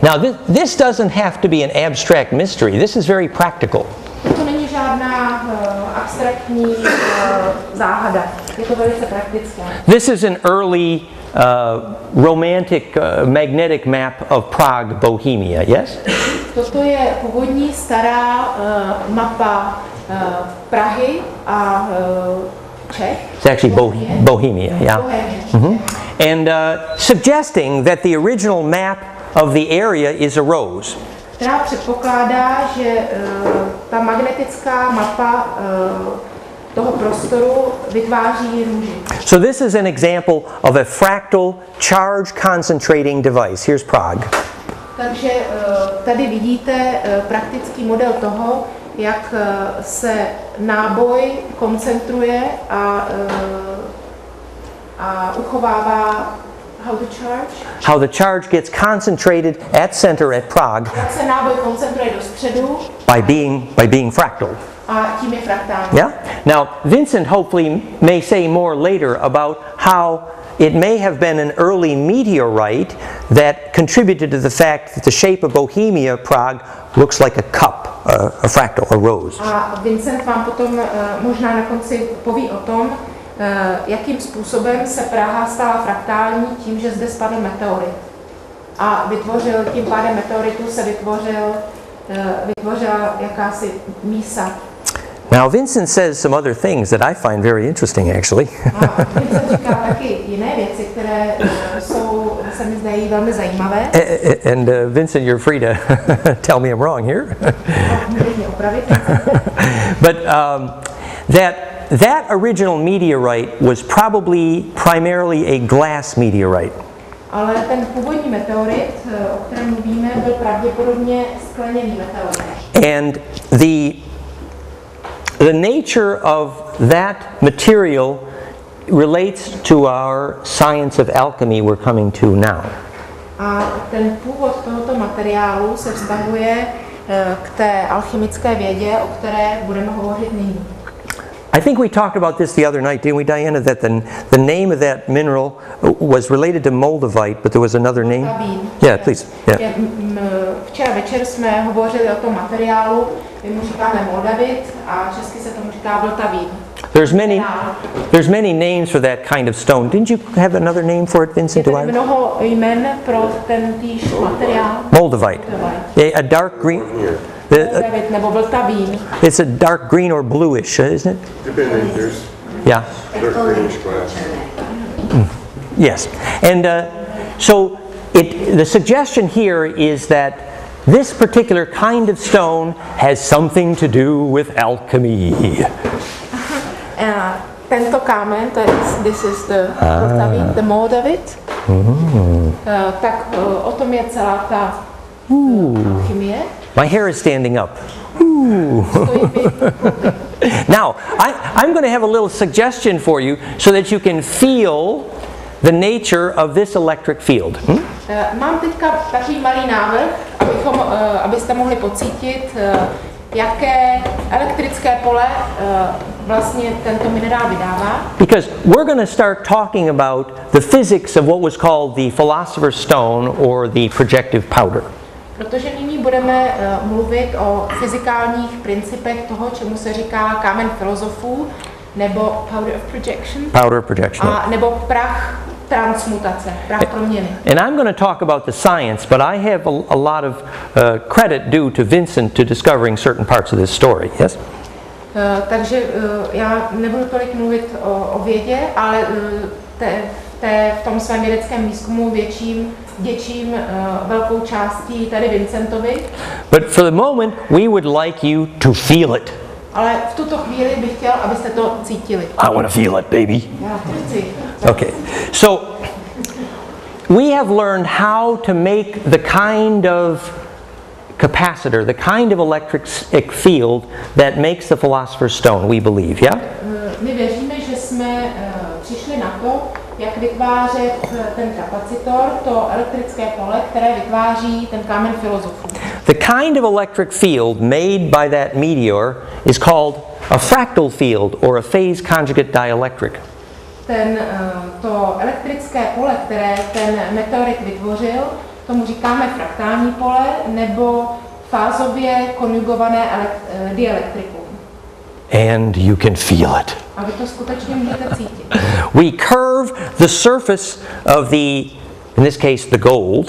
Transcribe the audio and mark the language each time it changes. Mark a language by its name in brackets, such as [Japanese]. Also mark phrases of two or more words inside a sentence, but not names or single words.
[English] Now this doesn't have to be an abstract mystery. This is very practical. [Czech] To není žádná abstraktní záhada. Je to velice praktické. [English] This is an early romantic magnetic map of Prague, Bohemia, yes? [Czech] Toto je původní stará mapa Prahy a Czech. [English] It's actually Bohemia, yeah. Mm-hmm. And suggesting that the original map of the area is a rose. [Czech] Která předpokládá, že ta magnetická mapa toho prostoru vytváří růži. [English] So this is an example of a fractal charge concentrating device. Here's Prague. [Czech] Takže tady vidíte praktický model toho, jak se náboj koncentruje a uchovává. [English] How the charge gets concentrated at center at Prague [Czech] jak se náboj koncentruje do středu [English] by being fractal. [Czech] A tím je fraktální. [English] Yeah? Now, Vincent hopefully may say more later about how it may have been an early meteorite that contributed to the fact that the shape of Bohemia, Prague, looks like a cup, a fractal, a rose. [Czech] A Vincent vám potom možná na konci poví o tom, jakým způsobem se Praha stala fraktální tím, že zde spadl meteorit. A vytvořil, tím pádem meteoritu se vytvořila jakási mísa. [English] Now Vincent says some other things that I find very interesting actually. [Czech] A Vincent říká taky jiné věci, které se mi zdají velmi zajímavé. [English] And Vincent, you're free to tell me I'm wrong here. But that original meteorite was probably primarily a glass meteorite. [Czech] Ale ten původní meteorit, o kterém mluvíme, byl pravděpodobně skleněný meteorit. [English] And the nature of that material relates to our science of alchemy we're coming to now. [Czech] A ten původ tohoto materiálu se vztahuje k té alchymické vědě, o které budeme hovořit nyní. [English] I think we talked about this the other night, didn't we, Diana? That the name of that mineral was related to moldavite, but there was another name. Yeah, please. Yeah. [Czech] Včera večer jsme hovořili o tom materiálu, my mu říkáme moldavit a česky se tomu říká vltavín. [English] There's many names for that kind of stone. Didn't you have another name for it, Vincent? [Czech] Je tady mnoho jmen pro ten týž materiál. [English] Moldavite. A dark green. [Czech] Nebo vltavín. [English] It's a dark green or bluish, isn't it? Depending, Yeah. Yes. And so the suggestion here is that this particular kind of stone has something to do with alchemy. [Czech] Tento kámen, [English] this is the moldavit, [Czech] tak o tom je celá ta alchymie. [English] My hair is standing up. Now, I'm going to have a little suggestion for you so that you can feel the nature of this electric field. [Czech] Mám teďka takový malý návrh, abyste mohli pocítit, jaké elektrické pole vlastně tento minerál vydává. [English] Because we're going to start talking about the physics of what was called the philosopher's stone or the projective powder. [Czech] Protože nyní budeme mluvit o fyzikálních principech toho, čemu se říká kámen filozofů, nebo [English] powder of projection. Powder projection. [Czech] A nebo prach transmutace, prach proměny. [English] And I'm going to talk about the science, but I have a lot of credit due to Vincent to discovering certain parts of this story. Yes? [Czech] Takže já nebudu tolik mluvit o vědě, ale v tom svém vědeckém výzkumu děčím velkou částí tady Vincentovi. [English] But for the moment, we would like you to feel it. [Czech] Ale v tuto chvíli bych chtěl, abyste to cítili. [English] I want to feel it, baby. [Czech] Já to chci. [English] Okay. So we have learned how to make the kind of capacitor, the kind of electric field that makes the philosopher's stone, we believe, yeah? [Czech] My věříme, že jsme přišli na to, jak vytvářet ten kapacitor, to elektrické pole, které vytváří ten kámen filozofů. [English] The kind of electric field made by that meteor is called a fractal field or a phase conjugate dielectric. [Czech] To elektrické pole, které ten meteorit vytvořil, tomu říkáme fraktální pole nebo fázově konjugované dielektrikum. [English] And you can feel it. [Czech] A vy to skutečně můžete cítit. [English] We curve the surface of in this case, the gold.